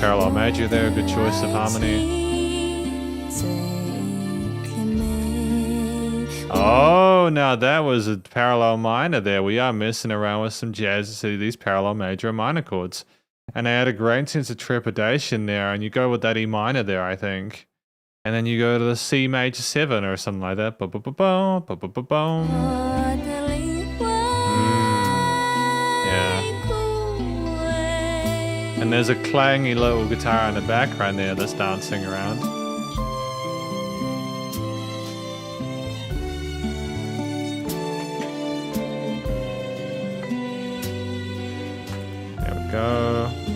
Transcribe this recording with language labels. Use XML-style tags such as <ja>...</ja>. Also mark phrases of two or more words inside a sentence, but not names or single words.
<en>Parallel major there, good choice of harmony. Oh, now that was a parallel minor there. We are messing around with some jazz to see these parallel major and minor chords. And I had a great sense of trepidation there, and you go with that E minor there, I think. And then you go to the C major 7 or something like that. Ba-ba-ba-boom, ba-ba-ba-boom. Yeah. And there's a clangy little guitar in the background there that's dancing around. There we go.</en>